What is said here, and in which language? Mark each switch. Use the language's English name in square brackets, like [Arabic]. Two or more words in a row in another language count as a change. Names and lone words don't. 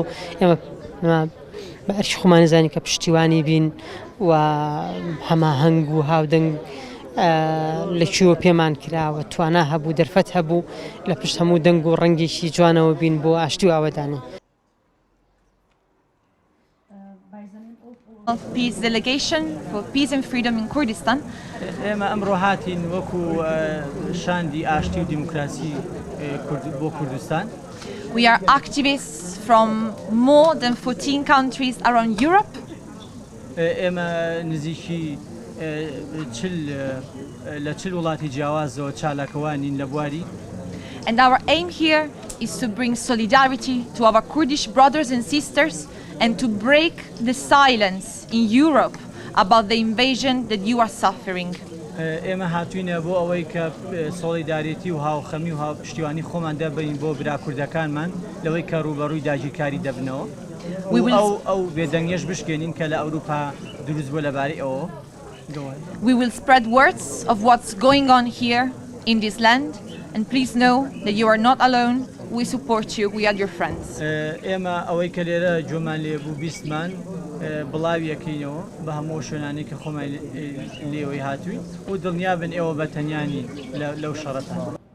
[Central Kurdish] ئێمە بە ئەرکی خۆمان ێزانین کە پشتیوانی بین و هەماهەنگ و هاودەنگ لەکوێوە پێمان کراوە، توانا هەبوو، دەرفەت هەبوو لە پشت هەموو دەنگ و ڕەنگێکی جوانەوە بین بۆ ئاشتی و ئاوەدانی. [English] Peace Delegation for Peace and Freedom in Kurdistan. [Central Kurdish] ئێمە ئەمڕۆ هاتین وەکو شاندی ئاشتی و دیموکراسی بۆ کوردستان. [English] We are activists from more than 14 countries around Europe. [Central Kurdish] ئێمە نزیکی لە 40 وڵاتی جیاوازەوە چالاکەوانین لە بواری. [English] And our aim here is to bring solidarity to our Kurdish brothers and sisters and to break the silence in Europe about the invasion that you are suffering. [Central Kurdish] ئێمە هاتوینە بۆ ئەوەی کە سۆلیداریتی و هاوخەمی و هاوپشتیوانی خۆمان دەبین بۆ برا کوردەکانمان لەوەی کە ڕوبەڕووی داگیرکاری دەبنەوە. ئەو بێدەنگیش بشکێنین کە لە ئەوروپا دروست بووە لەبارەی ئەوە. [English] We will spread words of what's going on here in this land, and please know that you are not alone. We support you. We are your friends. [Central Kurdish] ئێمە ئەوەی کە لێرە جۆمان لێبوو بیستمان بڵاویەکەینەوە بە هەموو شوێنانی کە خۆمان لێەوەی هاتووی و دڵنیابن ئێوە بە تەنیانی لەو شەڕەتان.